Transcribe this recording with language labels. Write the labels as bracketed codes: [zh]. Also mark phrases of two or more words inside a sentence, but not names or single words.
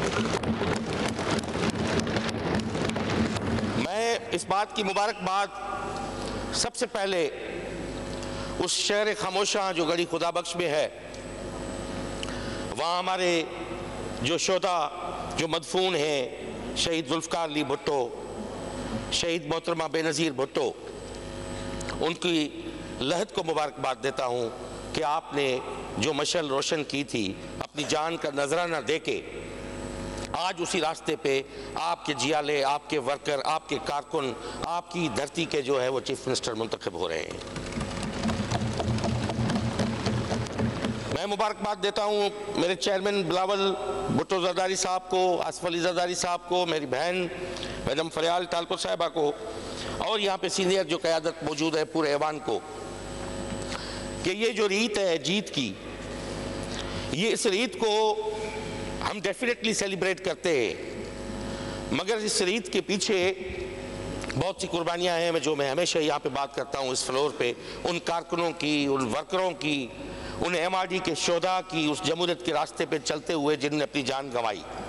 [ur] میں اس بات کی مبارکباد سب سے پہلے اس شہر خاموشا جو گڑھی خدابخش میں ہے، وہاں ہمارے جو شہدا جو مدفون ہیں, شہید ذوالفقار علی بھٹو، شہید محترمہ بے نظیر بھٹو, ان کی لحد کو مبارکباد دیتا ہوں کہ آپ نے جو مشعل روشن کی تھی اپنی جان کا نذرانہ دے کے آج اسی راستے پہ آپ کے جیالے، آپ کے ورکر، آپ کے کارکن، آپ کی دھرتی کے جو ہے وہ [en] chief minister [ur] منتخب ہو رہے ہیں. میں مبارکباد دیتا ہوں میرے چیئرمین بلاول بھٹو زرداری صاحب کو، آصف علی زرداری صاحب کو، میری بہن میڈم فریال تالپور صاحبہ کو اور یہاں پہ سینئر جو قیادت موجود ہے پورے ایوان کو، کہ یہ جو ریت ہے جیت کی، یہ اس ریت کو ہم [en] definitely celebrate [ur] کرتے ہیں، مگر اس ریت کے پیچھے بہت سی قربانیاں ہیں جو میں ہمیشہ یہاں پہ بات کرتا ہوں اس فلور پہ، ان کارکنوں کی، ان ورکروں کی، ان MRD کے شہدا کی، اس جمہوریت کے راستے پہ چلتے ہوئے جنہوں نے اپنی جان گنوائی.